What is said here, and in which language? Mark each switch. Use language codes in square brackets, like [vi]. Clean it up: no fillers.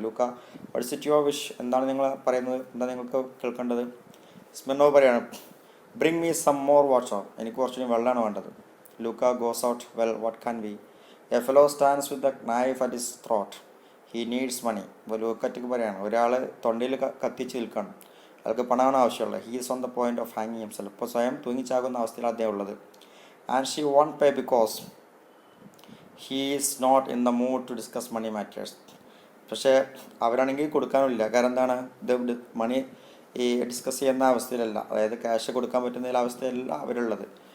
[ml] Luca, [en] what's it your wish, [ml] എന്താണ് നിങ്ങൾ പറയുന്നത്, എന്താ നിങ്ങൾക്ക് കേൾക്കേണ്ടത്? സ്മിർനോവ് പറയാണ് [en] bring me some more water, [ml] എനിക്ക് കുറച്ചുകൂടി വെള്ളമാണ് വേണ്ടത്. [en] Luca goes out. Well, what can we? A fellow stands with the knife at his throat. He needs money. [ml] അപ്പോൾ ലൂക്കറ്റിക്ക് പറയാണ് ഒരാൾ തൊണ്ടയിൽ കത്തിച്ച് നിൽക്കണം. അയാൾക്ക് പണമാണ് ആവശ്യമുള്ളത്. [en] He is on the point of ഹാങ്ങിങ് himself. [ml] ഇപ്പോൾ സ്വയം തൂങ്ങിച്ചാകുന്ന അവസ്ഥയിൽ അദ്ദേഹം ഉള്ളത്. [en] And she won't pay because he is not in the mood to discuss money matters. [ml] പക്ഷേ അവരാണെങ്കിൽ കൊടുക്കാനുമില്ല. കാരണം എന്താണ്, ഇത് മണി ഈ ഡിസ്കസ് ചെയ്യുന്ന അവസ്ഥയിലല്ല, അതായത് ക്യാഷ് കൊടുക്കാൻ പറ്റുന്ന അവസ്ഥയിലല്ല അവരുള്ളത്.